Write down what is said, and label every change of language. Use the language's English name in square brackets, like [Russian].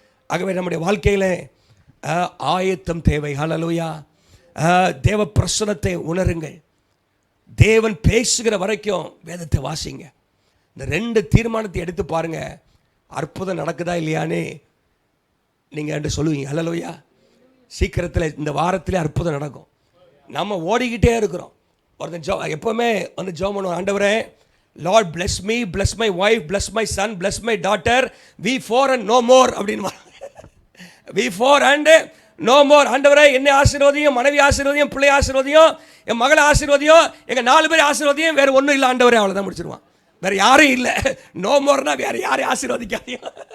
[Tamil] ஆகவே நம்முடைய வாழ்க்கையில் ஆயத்தம் தேவை. அல்லேலூயா. தேவ பிரசன்னத்தை உணருங்கள். தேவன் பேசுகிற வரைக்கும் வேதத்தை வாசிங்க. இந்த 2 தீர்மானத்தை எடுத்து பாருங்க, அற்புதம் நடக்குதா இல்லையான்னு நீங்கள் என்று சொல்லுவீங்க. அல்லேலூயா. சீக்கிரத்தில் இந்த வாரத்திலே அற்புதம் நடக்கும். நம்ம ஓடிக்கிட்டே இருக்கிறோம். ஒருத்தன் எப்போவுமே வந்து ஜெபம் பண்ணுவோம், ஆண்டவரே [English] Lord bless me, bless my wife, bless my son, bless my daughter, we 4 and no more அப்படின்னு. we 4 and no more. [Tamil] ஆண்டவரே என்னை ஆசீர்வதியும், மனைவி ஆசீர்வதியும், பிள்ளை ஆசீர்வதியும், என் மகளை ஆசீர்வதியும், எங்கள் 4 பேர் ஆசீர்வதியும், வேறு ஒன்றும் இல்லை ஆண்டவரே, அவ்வளோதான் முடிச்சிருவான். வேறு யாரும் இல்லை. [English] no மோர்னா [Tamil] வேறு யாரையும் ஆசீர்வதிக்காதீங்க.